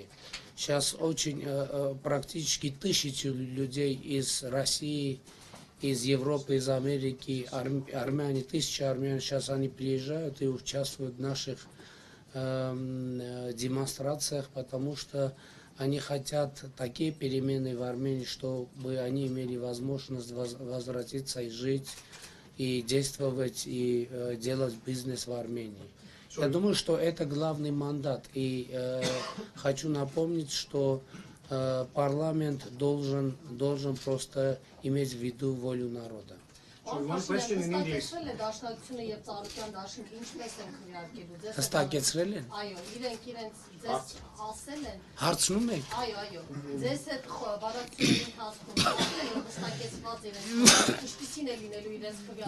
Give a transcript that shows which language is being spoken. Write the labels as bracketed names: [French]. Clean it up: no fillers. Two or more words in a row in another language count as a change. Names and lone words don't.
[Russian] Сейчас очень практически 1000 людей из России, из Европы, из Америки, армяне, 1000 армян, сейчас они приезжают и участвуют в наших демонстрациях, потому что они хотят такие перемены в Армении, чтобы они имели возможность возвратиться и жить, и действовать, и делать бизнес в Армении. Я думаю, что это главный мандат. И хочу напомнить, что парламент должен просто иметь в виду волю народа. [Armenian] Հստակեցրել են։ Այո, իրենք ձեզ ասել են։ Հարցնում եք։ Այո, ձեզ այդ խոհարարությունների ընթացքում հստակեցված իրենց ինչպիսին է լինելու իրենց քվեարկումը։